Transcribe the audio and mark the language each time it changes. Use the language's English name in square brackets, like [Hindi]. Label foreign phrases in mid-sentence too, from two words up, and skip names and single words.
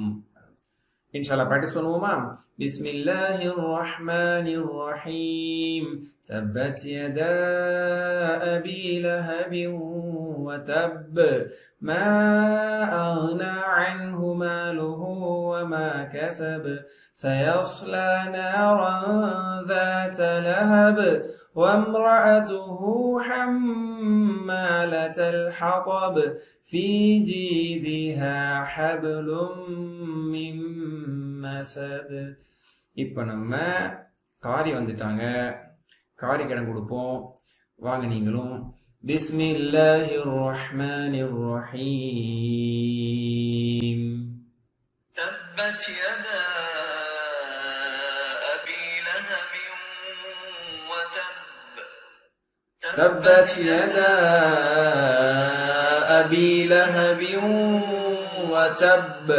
[Arabic] إن شاء الله [Tamil] பிராக்டிஸ் பண்ணுவோமா? [Arabic] بسم الله الرحمن الرحيم. تبت يدا أبي لهب وتب ما أغنى عنه ماله وما كسب سيصلى نارا ذات لهب وامرأته حمالة الحطب في جيدها حبل من مسد. [Tamil] இப்போ நம்ம காரி வந்துட்டாங்க, காரி கடன் கொடுப்போம். வாங்க நீங்களும். [Arabic] بسم الله الرحمن الرحيم. تبت يدا تبت يدا أبي لهب وتب.